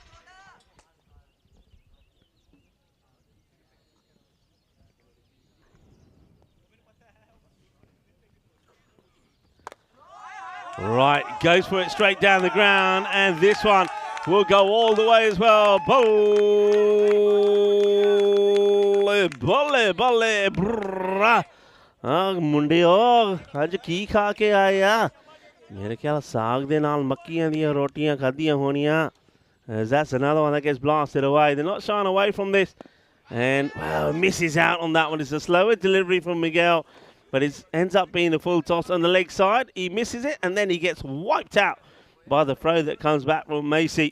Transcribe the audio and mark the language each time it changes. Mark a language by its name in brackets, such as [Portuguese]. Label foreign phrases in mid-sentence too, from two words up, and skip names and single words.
[English] Right, goes for it straight down the ground, and this one will go all the way as well. Bolle, brrrr. Mundio, [Punjabi] ਅੱਜ ਕੀ ਖਾ ਕੇ ਆਇਆ ਮੇਰੇ ਖ਼ਿਆਲ ਸਾਗ ਦੇ ਨਾਲ ਮੱਕੀਆਂ ਦੀਆਂ ਰੋਟੀਆਂ ਖਾਧੀਆਂ ਹੋਣੀਆਂ. [English] That's another one that gets blasted away. They're not shying away from this, and well, misses out on that one. It's a slower delivery from Miguel, but it ends up being a full toss on the leg side. He misses it, and then he gets wiped out by the throw that comes back from Macy.